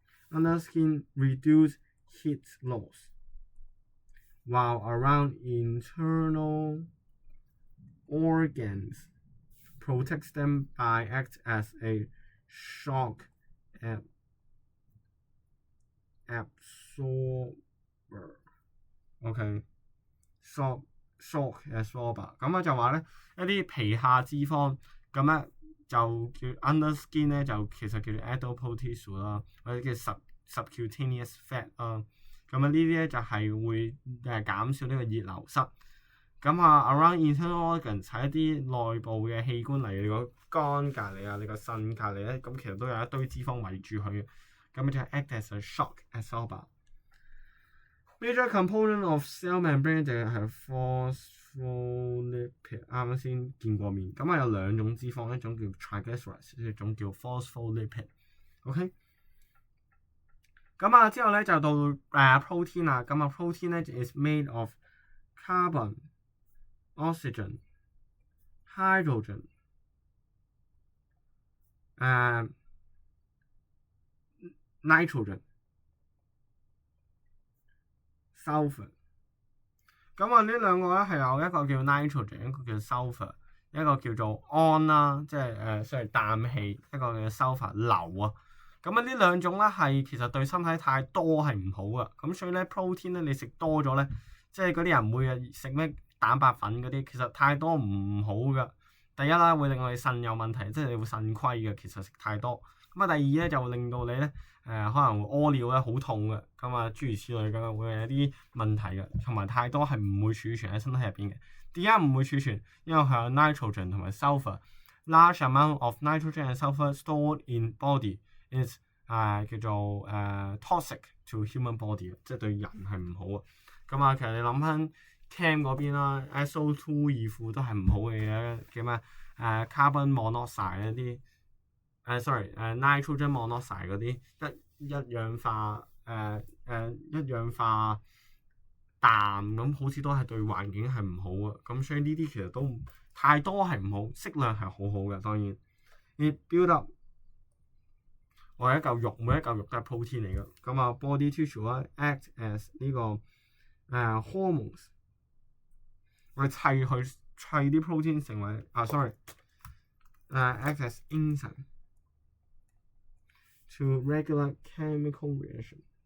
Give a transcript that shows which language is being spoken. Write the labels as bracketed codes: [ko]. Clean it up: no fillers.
[en] under skin reduce heat loss, while around internal organs protects them by act as a shock absorber。 OK，shock absorber。 [yue] 咁啊就話咧一啲皮下脂肪咁咧就叫 under skin 咧就其實叫做 adipose tissue 啦，或者叫 subcutaneous fat 啦。咁啊呢啲咧就係會減少呢個熱流失。咁啊 around internal organs 係一啲內部嘅器官，例如你個肝隔離啊，你個腎隔離咧，咁其實都有一堆脂肪圍住佢嘅。咁就係 [en] act as a shock absorber。Major component of cell membrane 就係 phospholipid， [yue] 啱先見過面。咁啊有兩種脂肪，一種叫 triglycerides， 一種叫 phospholipid。OK。咁啊之後咧就到protein 啦。 [en] 咁啊 protein 咧 is made of carbon, oxygen, hydrogen, nitrogen, sulfur。 [yue] 咁啊呢兩個咧係有一個叫 nitrogen， 一個叫 sulfur， 一個叫做氨啦，即係所謂氮氣，一個叫 sulfur 硫啊。咁啊呢兩種咧係其實對身體太多係唔好噶。咁所以咧 protein 咧你食多咗咧，即係嗰啲人唔會食咩蛋白粉嗰啲，其實太多唔好噶。第一啦，會令我哋腎有問題，即係你會腎虧嘅。其實食太多。咁啊第二咧就會令到你咧可能會屙尿咧好痛嘅。咁啊諸如此類咁會有啲問題嘅。同埋太多係唔會儲存喺身體入邊嘅。點解唔會儲存？因為佢有 nitrogen 同埋 sulfur。 [en] Large amount of nitrogen and sulfur stored in body is [yue] 叫做 [en] toxic to human body， [yue] 即係對人係唔好啊。咁啊，其實你諗翻 chem 嗰邊啦，SO2 二負都係唔好嘅嘢，叫咩carbon monoxide 一啲nitrogen monoxide 嗰啲一氧化一氧化氮咁，好似都係對環境係唔好啊。咁所以呢啲其實都太多係唔好，適量係好好嘅。當然，你 build up 我係一嚿肉，每一嚿肉都係 protein 嚟嘅。 [en] 咁啊 body tissue 啦 act as 呢個hormones， [yue] 我哋砌啲 protein 成為 [en] act as enzyme to regulate chemical reaction。